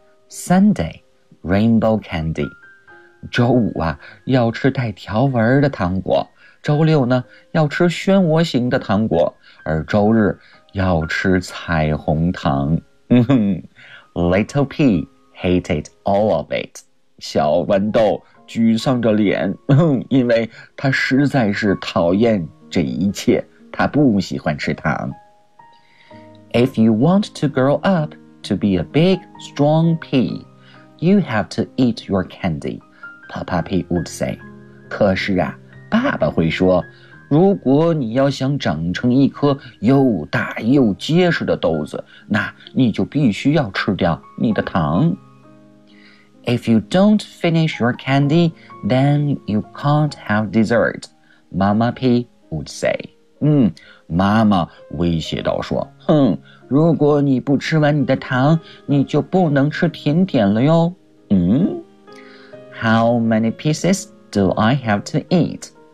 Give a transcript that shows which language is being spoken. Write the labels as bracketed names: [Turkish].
[English] Sunday, rainbow candy. [Chinese] 周五啊，要吃带条纹的糖果，周六呢，要吃漩涡形的糖果，而周日要吃彩虹糖。 [English] Little Pea hated all of it. [Chinese] 小豌豆沮丧着脸，因为他实在是讨厌这一切。他不喜欢吃糖。 [English] If you want to grow up to be a big, strong pea, you have to eat your candy, Papa Pea would say. [Chinese] 可是啊，爸爸会说，如果你要想长成一颗又大又结实的豆子，那你就必须要吃掉你的糖。 [English] If you don't finish your candy, then you can't have dessert, Mama Pea would say. [Chinese] 妈妈威胁道说，哼，如果你不吃完你的糖，你就不能吃甜点了哟。 [English] How many pieces do I have to eat?